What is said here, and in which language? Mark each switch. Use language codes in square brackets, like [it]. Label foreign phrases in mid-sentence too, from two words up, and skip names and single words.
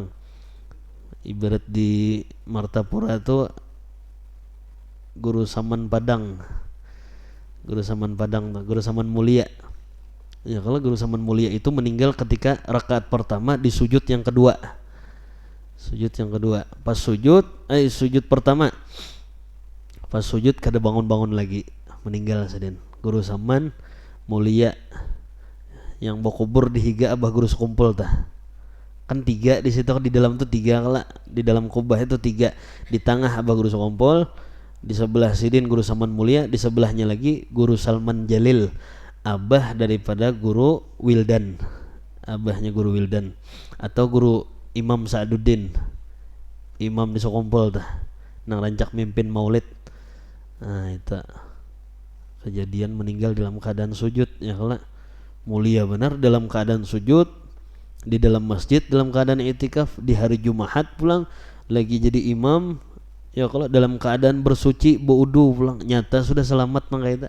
[id] Ibarat di Martapura itu Guru Saman Mulia. Ya kalau Guru Saman Mulia itu meninggal ketika rakaat pertama di sujud yang kedua. Pas sujud pertama. [bjn] Pas sujud kada bangun lagi, meninggal Sidin. Guru Saman Mulia yang bakubur di higa abah guru sekumpul tah. Kan 3 di situ, di dalam tuh 3 kala, di dalam kubah itu 3, di tengah abah guru sekumpul, di sebelah Sidin Guru Saman Mulia, di sebelahnya lagi Guru Salman Jalil, abah daripada Guru Wildan, abahnya Guru Wildan, atau Guru Imam Sa'aduddin, imam di sekumpul tah, nang rancak mimpin maulid. Nah itu kejadian meninggal dalam keadaan sujud ya kala. Mulia benar dalam keadaan sujud di dalam masjid dalam keadaan i'tikaf, di hari Jumat pulang lagi jadi imam ya kalau dalam keadaan bersuci berwudu pulang, nyata sudah selamat mangka itu.